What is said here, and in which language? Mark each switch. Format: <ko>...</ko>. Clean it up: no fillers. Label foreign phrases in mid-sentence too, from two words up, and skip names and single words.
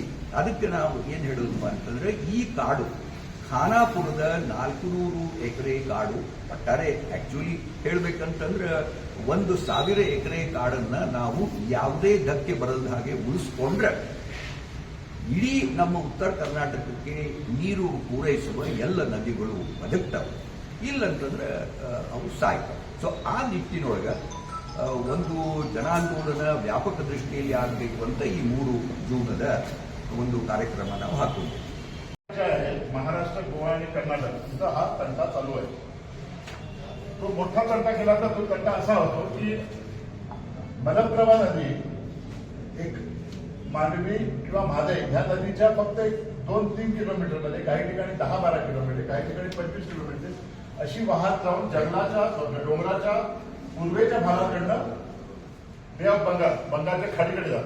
<kn>ಅದಕ್ಕೆ ನಾವು ಏನ್ ಹೇಳೋದು ಅಂತಂದ್ರೆ, ಈ ಕಾಡು ಖಾನಾಪುರದ 400 ಎಕರೆ ಕಾಡು ಒಟ್ಟಾರೆ, ಆಕ್ಚುಲಿ ಹೇಳ್ಬೇಕಂತಂದ್ರೆ 1,000 ಎಕರೆ ಕಾಡನ್ನ ನಾವು ಯಾವುದೇ ಧಕ್ಕೆ ಬರದ ಹಾಗೆ ಉಳಿಸ್ಕೊಂಡ್ರೆ ಇಡೀ ನಮ್ಮ ಉತ್ತರ ಕರ್ನಾಟಕಕ್ಕೆ ನೀರು ಪೂರೈಸುವ ಎಲ್ಲ ನದಿಗಳು ಬದುಕ್ತವೆ. ಇಲ್ಲಂತಂದ್ರೆ ಅವು ಸಾಯ್ತವೆ. ಸೊ ಆ ನಿಟ್ಟಿನೊಳಗೆ ಒಂದು ಜನಾಂದೋಲನ ವ್ಯಾಪಕ ದೃಷ್ಟಿಯಲ್ಲಿ ಆಗಬೇಕು ಅಂತ ಈ 3 ಜೂನದ ಒಂದು ಕಾರ್ಯಕ್ರಮ ನಾವು ಹಾಕೊಂಡಿದ್ದೀವಿ.</kn> <mr>महाराष्ट्र, गोवा आणि कर्नाटक इथं हा तंटा चालू आहे. तो मोठा तंटा केला तर तो तंटा असा होतो की मलप्रभा नदी एक मांडवी किंवा म्हादई ह्या नदीच्या फक्त 2-3 किलोमीटरमध्ये, काही ठिकाणी 10-12 किलोमीटर, काही ठिकाणी 25 किलोमीटर अशी वाहत जाऊन जंगलाच्या डोंगराच्या पूर्वेच्या भागाकडनं बे ऑफ बंगालच्या खाडीकडे जाते.</mr>